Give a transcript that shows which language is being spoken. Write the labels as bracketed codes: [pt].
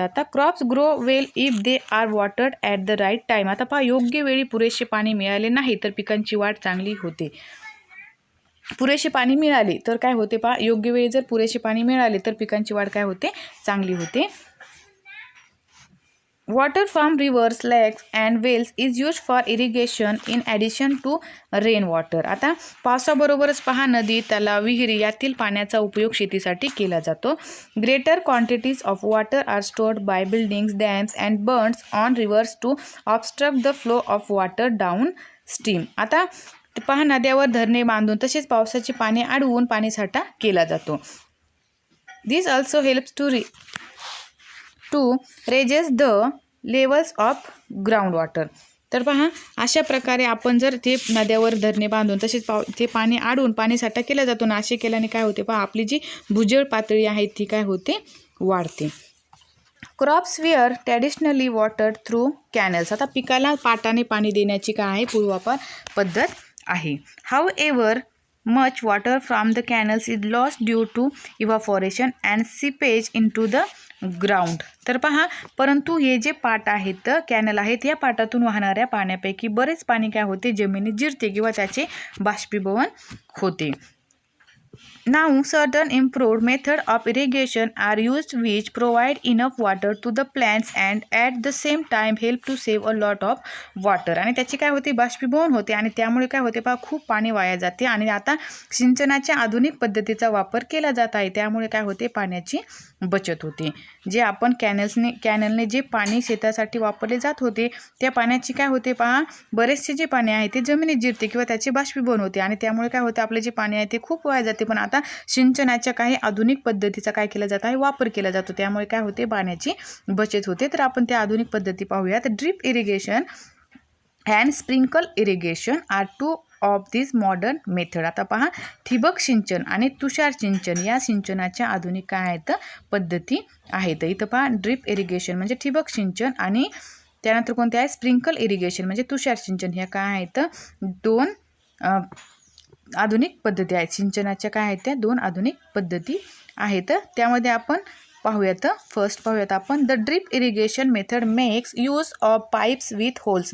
[en] आता crops grow well if they are watered at the right time. [mr] आता पहा योग्य वेळी पुरेसे पाणी मिळाले नाही तर पिकांची वाढ चांगली होते. पुरेसे पाणी मिळाले तर काय होते, पहा योग्य वेळी जर पुरेसे पाणी मिळाले तर पिकांची वाढ काय होते, चांगली होते. [en] Water from rivers, lakes and wells is used for irrigation in addition to rainwater. [mr] आता पावसाबरोबरच पहा नदी, तलाव, विहिरी यातील पाण्याचा उपयोग शेतीसाठी केला जातो. [en] Greater quantities of water are stored by buildings, dams and bunds on rivers to obstruct the flow of water downstream. [mr] आता पहा नद्यावर धरणे बांधून तसेच पावसाचे पाणी अडवून पाणीसाठा केला जातो. [en] This also helps to raises the levels of groundwater. [mr] तर पहा अशा प्रकारे आपण जर ते नद्यावर धरणे बांधून तसेच ते पाणी अडवून पाणीसाठा केला जातो ना, असे केल्याने काय होते, पहा आपली जी भूजल पातळी आहे ती काय होते, वाढते. [en] Crops were traditionally watered through canals. [mr] आता पिकाला पाटाने पाणी देण्याची काय आहे, पूर्वापार पद्धत आहे. [en] However much water from the canals is lost due to evaporation and seepage into the ground. [mr] तर पहा परंतु हे जे पाट आहेत, कॅनल आहेत, या पाटातून वाहणाऱ्या पाण्यापैकी बरेच पाणी काय होते, जमिनीत जिरते किंवा त्याचे बाष्पीभवन होते. [en] Now certain improved method of irrigation are used which provide enough water to the plants and at the same time help to save a lot of water. [mr] आणि त्याची काय होते, बाष्पीभवन होते आणि त्यामुळे काय होते, पहा खूप पाणी वाया जाते. आणि आता सिंचनाच्या आधुनिक पद्धतीचा वापर केला जात आहे त्यामुळे काय होते, पाण्याची बचत होते. जे आपण कॅनलने जे पाणी शेतासाठी वापरले जात होते त्या पाण्याची काय होते, पहा बरेचसे जे पाणी आहे ते जमिनीत जिरते किंवा त्याचे बाष्पीभवन होते आणि त्यामुळे काय होते, आपले जे पाणी आहे ते खूप वाया जाते. पण आता सिंचनाच्या काही आधुनिक पद्धतीचा काय केला जात आहे, वापर केला जातो त्यामुळे काय होते, पाण्याची बचत होते. तर आपण त्या आधुनिक पद्धती पाहूयात. [en] Drip irrigation and sprinkle irrigation are two of this modern method. [mr] आता पहा ठिबक सिंचन आणि तुषार सिंचन या सिंचनाच्या आधुनिक काय आहेत, पद्धती आहेत. इथं पहा ड्रिप इरिगेशन म्हणजे ठिबक सिंचन आणि त्यानंतर कोणते आहे, स्प्रिंकल इरिगेशन म्हणजे तुषार सिंचन. ह्या काय आहेत, दोन आधुनिक पद्धती आहेत. सिंचनाच्या काय आहेत, त्या दोन आधुनिक पद्धती आहेत. त्यामध्ये आपण पाहूयात. फर्स्ट पाहूयात आपण. [en] The drip irrigation method makes use of pipes with holes.